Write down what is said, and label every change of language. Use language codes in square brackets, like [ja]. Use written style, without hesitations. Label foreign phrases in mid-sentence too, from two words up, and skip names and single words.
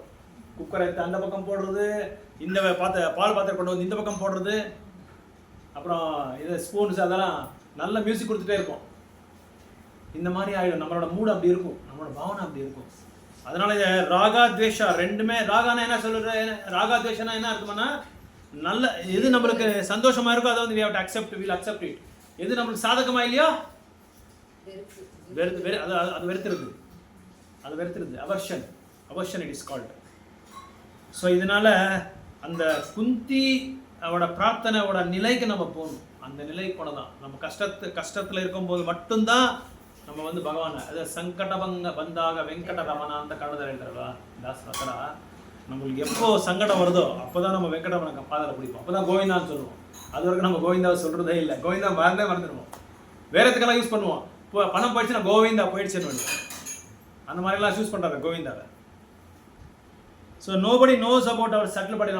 [ta] குக்கரை எடுத்து அந்த பக்கம் போடுறது, இந்த பால் பாத்திரம் கொண்டு வந்து இந்த பக்கம் போடுறது, அப்புறம் இது ஸ்பூன்ஸ் அதெல்லாம் நல்ல மியூசிக் கொடுத்துட்டே இருக்கும். இந்த மாதிரி ஆகிடும், நம்மளோட மூடு அப்படி இருக்கும், நம்மளோட பாவனை அப்படி இருக்கும். அதனால ராகா துவேஷா ரெண்டுமே, ராகானா என்ன சொல்ற, ராகா துவேஷனா என்ன இருக்குமானா, நல்ல எது நம்மளுக்கு சந்தோஷமா இருக்கோ அதை வந்து [en] we have to accept it. [ta] எது நம்மளுக்கு சாதகமா இல்லையோ அது வெறுத்துருது, [en] aversion it is called. [ta] ஸோ இதனால அந்த குந்தி அவட பிரார்த்தனையோட நிலைக்கு நம்ம போகணும். அந்த நிலைக்கு போனதான் நம்ம கஷ்டத்தில் இருக்கும்போது மட்டும்தான் நம்ம வந்து பகவானை அது சங்கடபங்க ಬಂದಾಗ வெங்கட ரமண [kn] ಅಂತ ಕನ್ನಡದಲ್ಲಿ ಹೇಳ್ತಾರಲ್ವಾ ದಾಸರ ಹತ್ರ [ta] நம்மளுக்கு எப்போ சங்கடம் வருதோ அப்போதான் நம்ம வெங்கடரமண பாதலை பிடிப்போம், அப்போதான் கோவிந்தான்னு சொல்லுவோம். அது வரைக்கும் நம்ம கோவிந்தாவை சொல்றதே இல்லை. கோவிந்தா மறந்துடுவோம், வேற எதுக்கெல்லாம் யூஸ் பண்ணுவோம். இப்போ பணம் போயிடுச்சுன்னா கோவிந்தா போயிடுச்சுன்னு அந்த மாதிரிலாம் யூஸ் பண்ணுறாங்க கோவிந்தாவை. [en] so nobody knows about our subtle body.